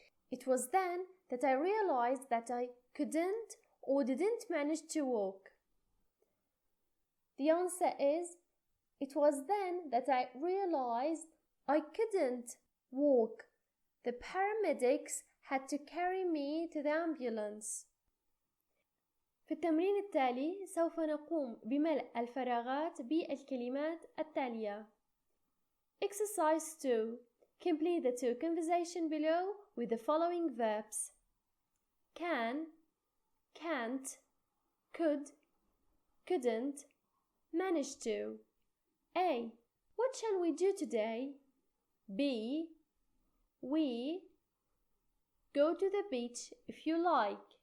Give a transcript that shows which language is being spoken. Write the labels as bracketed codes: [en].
[en] It was then that I realized that I couldn't or didn't manage to walk. The answer is, it was then that I realized I couldn't walk. The paramedics had to carry me to the ambulance. [ar] في التمرين التالي سوف نقوم بملء الفراغات بالكلمات التالية. [en] Exercise 2. Complete the two conversation below with the following verbs. Can, can't, could, couldn't, manage to. A. What shall we do today? B. We go to the beach if you like.